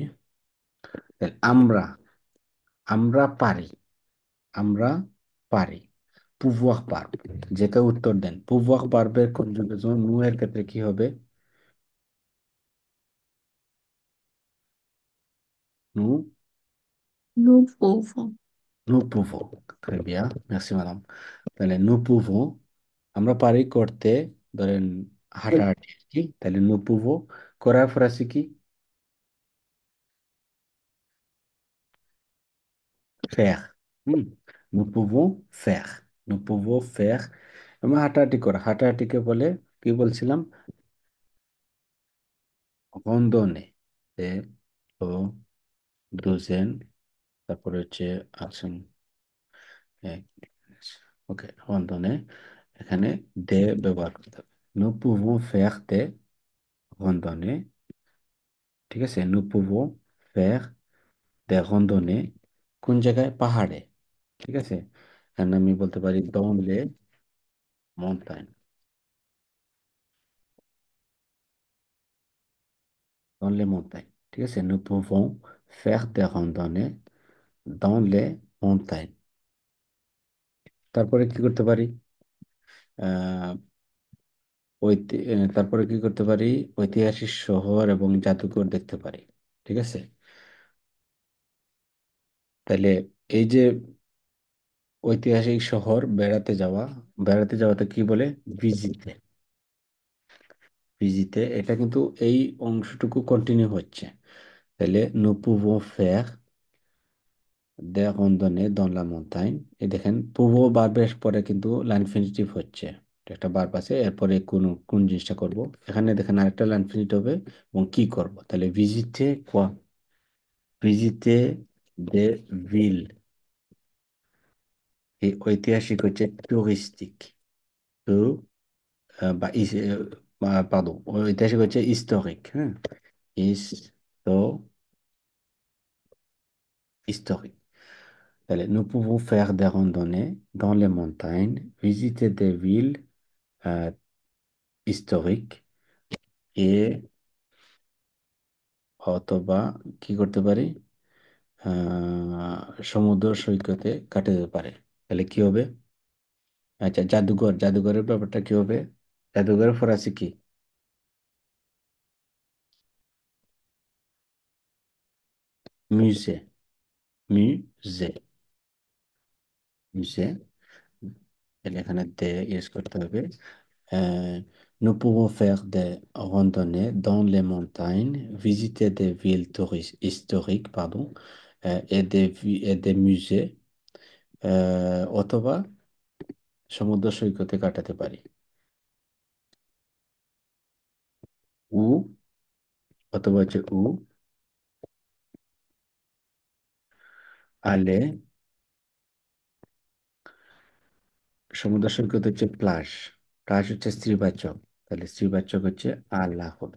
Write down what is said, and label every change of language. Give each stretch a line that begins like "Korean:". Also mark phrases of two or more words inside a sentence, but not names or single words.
Bangla: তাহলে আমরা, আমরা পারি, আমরা পারি। pouvoir পারব, যে কেউ উত্তর দেন। pouvoir পারবের কনজুগেশন নু এর ক্ষেত্রে কি হবে? নু,
French: Nous pouvons. nous pouvons. Très bien, merci madame। তাহলে nous pouvons,
Bangla: আমরা পারি করতে, ধরেন হাঁটাহাঁটি আর কি। তাহলে
French: nous pouvons
Bangla: করার ফরাসি কি?
French: faire। হুম, nous pouvons faire, nous pouvons faire।
Bangla: আমরা হাঁটাহাঁটি করা, হাঁটাহাঁটিকে বলে কি বলছিলাম? randonnée। এ ও দুজেন, তারপরে হচ্ছে আছেন এক, ওকে, randonnée। এখানে দে ব্যবহার করতে হবে।
French: nous pouvons faire des randonnées,
Bangla: ঠিক আছে?
French: nous pouvons faire des randonnées
Bangla: কোন জায়গায়? পাহাড়ে, ঠিক আছে? এখানে আমি বলতে পারি
French: dans les montagnes, dans les montagnes,
Bangla: ঠিক আছে?
French: nous pouvons faire des randonnées dans les montagnes।
Bangla: তারপরে কি করতে পারি? আহ তারপরে কি করতে পারি? ঐতিহাসিক শহর এবং জাদুঘর দেখতে পারি, ঠিক আছে? তাহলে এই যে ঐতিহাসিক শহর বেড়াতে যাওয়া, বেড়াতে যাওয়াতে কি বলে? ভিজিতে, ভিজিতে। এটা কিন্তু এই অংশটুকু কন্টিনিউ হচ্ছে।
French: তাহলে nous pouvons faire des randonnées dans la montagne।
Bangla: এই দেখেন pouvons বারবার পরে কিন্তু l'infinitive হচ্ছে। এটা একটা ভার্ব আছে, এরপরে কোন কোন জিনিসটা করব। এখানে দেখেন আরেকটা l'infinitive হবে, এবং কি করব। তাহলে ভিজিতে quoi?
French: ভিজিতে des villes।
Bangla: এই ঐতিহাসিক হচ্ছে টুরিস্টিক, তো pardon, ঐতিহাসিক হচ্ছে historique, হ্যাঁ, histo historique।
French: তাহলে nous pouvons faire des randonnées dans les montagnes, visiter des villes euh, historiques, et
Bangla: অথবা কি করতে পারি? সমুদ্র সৈকতে কাটাতে পারে। তাহলে কি হবে? আচ্ছা, জাদুঘর, জাদুঘরের ব্যাপারটা কি হবে? জাদুঘরের ফরাসি কি? মিউজে, মিউজে, মিউজে।
French: তাহলে
Bangla: এখানে দে ইউজ করতে হবে।
French: Nous pouvons faire des randonnées dans les montagnes, visiter des villes historiques, pardon, et des musées,
Bangla: অথবা সমুদ্র সৈকতে কাটাতে পারি। উ, অথবা হচ্ছে আলে, সমুদ্র সৈকত হচ্ছে প্লাস, প্লাস হচ্ছে স্ত্রীবাচক, তাহলে স্ত্রীবাচক হচ্ছে আলা হবে।